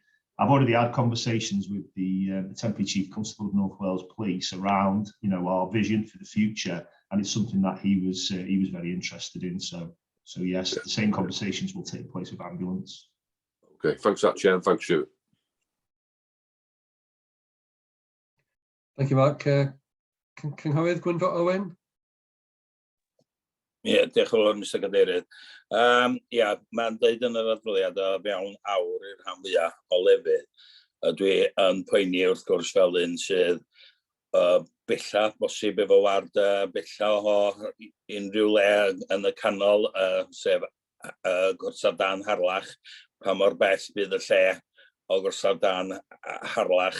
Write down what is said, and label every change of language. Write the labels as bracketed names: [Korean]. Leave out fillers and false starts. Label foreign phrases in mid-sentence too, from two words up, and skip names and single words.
[English] I've already had conversations with the Temporary Chief Constable of North Wales Police around, our vision for the future, and it's something that he was very interested in. So yes, the same conversations will take place with ambulance. Okay, thanks for that, Chair, and thanks, Stuart. Thank you, Mark. [Welsh] Cynghorydd Gwynfor Owen. Diolch yn fawr, Mr Cadeirydd. Mae'n dweud yn yr adroddiad o fewn awr i'r rhan fwyaf o lefydd. Dwi yn poeni wrth gwrs fel un sydd bella bosib efo ward bella o unrhyw le yn y canol, sef Gorsaf Dan Harlach, pa mor bell bydd y lle o Gorsaf Dan Harlach.